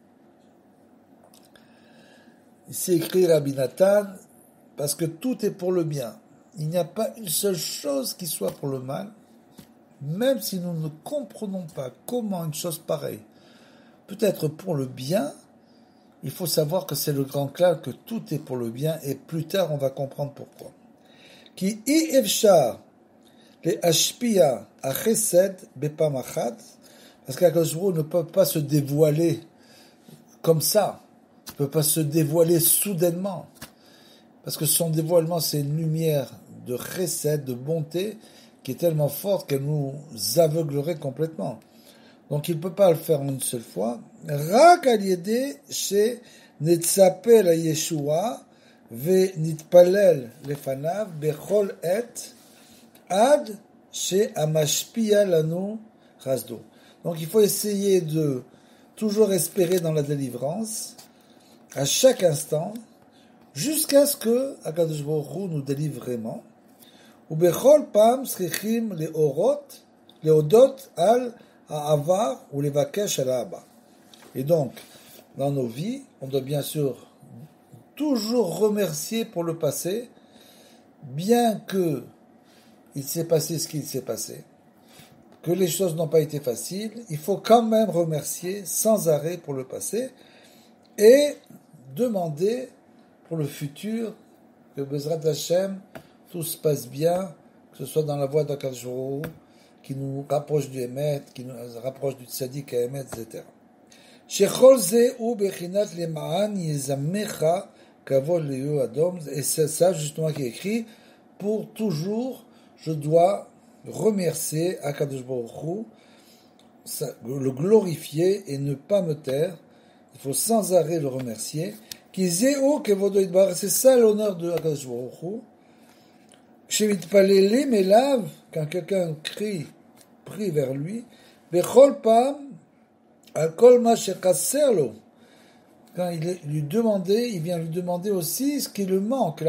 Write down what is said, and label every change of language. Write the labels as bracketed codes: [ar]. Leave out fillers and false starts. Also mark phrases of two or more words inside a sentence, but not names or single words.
[fr] Ici écrit Rabbi Nathan, parce que tout est pour le bien. Il n'y a pas une seule chose qui soit pour le mal, même si nous ne comprenons pas comment une chose pareille peut être pour le bien. Il faut savoir que c'est le grand clair, que tout est pour le bien, et plus tard on va comprendre pourquoi. [he] כי אי אפשר להשפיע החסד בפעם אחת, [fr] parce qu' [he] הקדוש ברוך הוא [fr] ne peut pas se dévoiler comme ça, ne peut pas se dévoiler soudainement, parce que son dévoilement c'est une lumière de chesed, de bonté, qui est tellement forte qu'elle nous aveuglerait complètement. Donc il ne peut pas le faire en une seule fois. [he] רק על ידי שנצפה לישועה ונתפלל לפניו בכל עת עד שמשפיע לנו חסדו. [fr] Donc il faut essayer de toujours espérer dans la délivrance à chaque instant jusqu'à ce que [he] הקדוש ברוך הוא [fr] nous délivre vraiment. [he] ובכל פעם צריכים להודות על העבר ולבקש על הבא. [fr] Et donc, dans nos vies, on doit bien sûr toujours remercier pour le passé, bien que il s'est passé ce qu'il s'est passé, que les choses n'ont pas été faciles, il faut quand même remercier sans arrêt pour le passé et demander pour le futur que [he] בעזרת השם, [fr] tout se passe bien, que ce soit dans la voie d' [he] הקדוש ברוך הוא, [fr] qui nous rapproche du Emet, qui nous rapproche du [he] צדיק האמת, [fr] etc. [he] שכל זה הוא בחינת למען יזמרך כבוד ולא ידום, [fr] et c'est ça justement qui est écrit, pour toujours, je dois remercier [he] הקדוש ברוך הוא, [fr] le glorifier et ne pas me taire. Il faut sans arrêt le remercier. [he] כי זה הוא כבודו יתברך, [fr] c'est ça l'honneur de [he] הקדוש ברוך הוא. [fr] Quand quelqu'un prie vers lui, quand il lui demandait, il vient lui demander aussi ce qui lui manque.